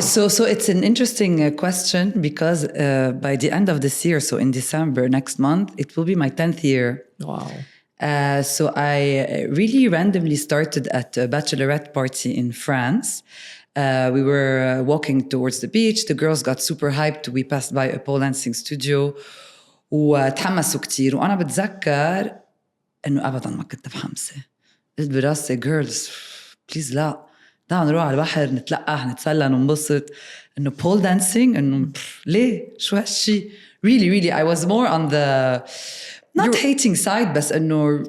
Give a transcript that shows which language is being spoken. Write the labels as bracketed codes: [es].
[en] So it's an interesting question because by the end of this year, so in December next month, it will be my 10th year. Wow. So I really randomly started at a bachelorette party in France. We were walking towards the beach. The girls got super hyped. We passed by a pole dancing studio. [ar] وتحمسوا كتير وأنا بتذكر إنه أبداً ما كنت متحمسة. قلت براسي girls please لا تعالوا نروح على البحر نتلقى نتسلى ننبسط. إنه pole dancing إنه ليه شو هالشي. [en] Really I was more on the not hating side بس إنه